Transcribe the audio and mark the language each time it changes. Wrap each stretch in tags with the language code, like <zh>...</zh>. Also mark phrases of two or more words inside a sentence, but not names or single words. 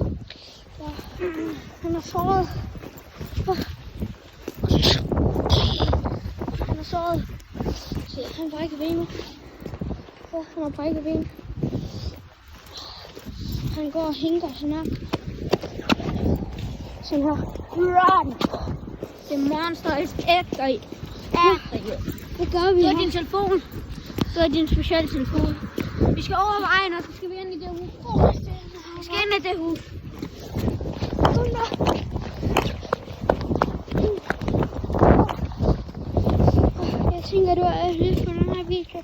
<da>Ja. Han er såret. Han er såret. Se, han brækker benet. Ja, han har brækket benet. Han går og hinker sådan her. Sådan her.</da> <en>Run! The monster is epic.</en> <da>Ja. Det gør vi. Du har din telefon. Du har din specielle telefon. Vi skal over vejen, og så skal vi ind i det hus. Vi skal ind i det hus. Jeg tænker, du er lidt på den her video.</da>